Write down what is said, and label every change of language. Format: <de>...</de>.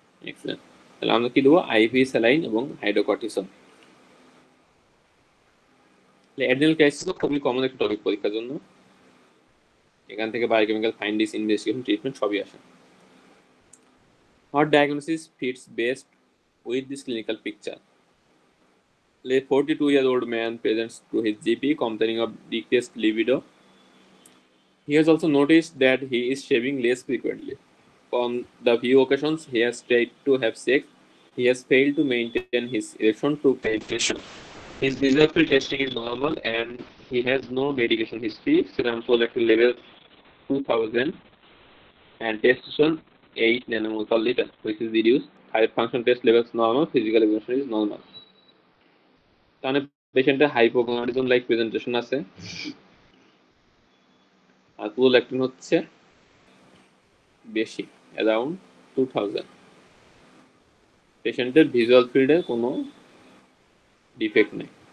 <bn>Excellent. তাহলে আমরা কি দেবো, আইভি স্যালাইন এবং হাইড্রোকর্টিসন। অ্যাড্রেনাল ক্রাইসিস তো খুবই কমন একটা টপিক পরীক্ষার জন্য, এখান থেকে বায়োকেমিক্যাল ফাইন্ডিংস, ইনভেস্টিগেশন, ট্রিটমেন্ট সবই আসে।</bn> <en>What diagnosis fits best with this clinical picture? A 42-year-old man presents to his GP complaining of decreased libido. He has also noticed that he is shaving less frequently. On the few occasions he has tried to have sex, he has failed to maintain his erection to penetration. His visual field testing is normal and he has no medication history. Serum prolactin level 2000 and testosterone 8 nanomole per liter, which is reduced. High function test levels normal, physical evolution is normal.</en> <bn>তাহলে পেশেন্টের hypogonadism like presentation আছে, আর prolactin হচ্ছে বেশি, around 2000। পেশেন্টের visual ফিল্ডে কোনো defect নেই।</bn>